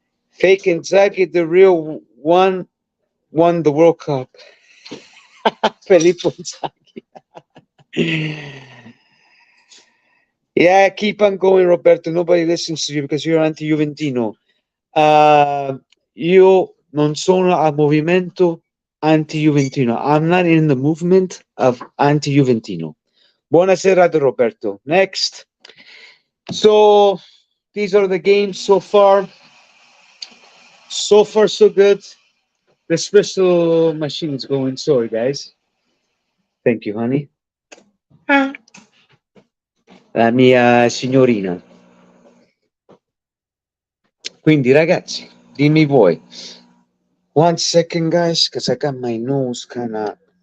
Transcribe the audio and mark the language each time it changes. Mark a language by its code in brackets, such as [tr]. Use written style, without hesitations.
[en] Fake Inzaghi, the real one, won the World Cup. Filippo Inzaghi. Yeah, keep on going, Roberto. Nobody listens to you because you're anti-Juventino. [it] Io non sono al movimento anti-Juventino. [en] I'm not in the movement of anti-Juventino. [it] Buona serata, [en] Roberto. Next. So, these are the games so far. So far, so good. The espresso machine is going. Sorry, guys. Thank you, honey. [it] La mia signorina. Quindi, ragazzi, dimmi voi. [en] 1 second, guys, because I got my nose kind of.